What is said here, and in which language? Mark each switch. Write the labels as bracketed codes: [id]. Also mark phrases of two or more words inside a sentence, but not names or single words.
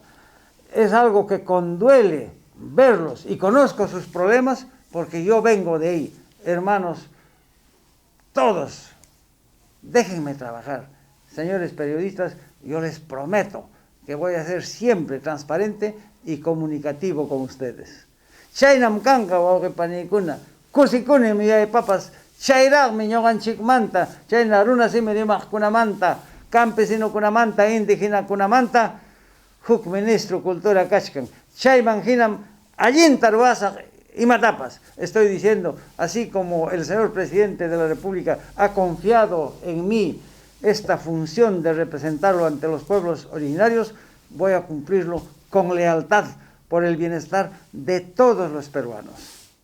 [es] Es algo que conduele verlos y conozco sus problemas porque yo vengo de ahí. Hermanos, todos, déjenme trabajar. Señores periodistas, yo les prometo que voy a ser siempre transparente y comunicativo con ustedes. [qu] Chaynam kanka wawqipanikuna, kusikuni miyay papas, chayraqmi ñuqanchikmanta, chayna runa simi rimaqkunamanta, campesinokunamanta, indígenakunamanta, huk [es] ministro cultura [qu] kachkan. Chayman hinam allinta ruwasaq imatapas. [es] Estoy diciendo, así como el señor presidente de la República ha confiado en mí esta función de representarlo ante los pueblos originarios, voy a cumplirlo con lealtad por el bienestar de todos los peruanos.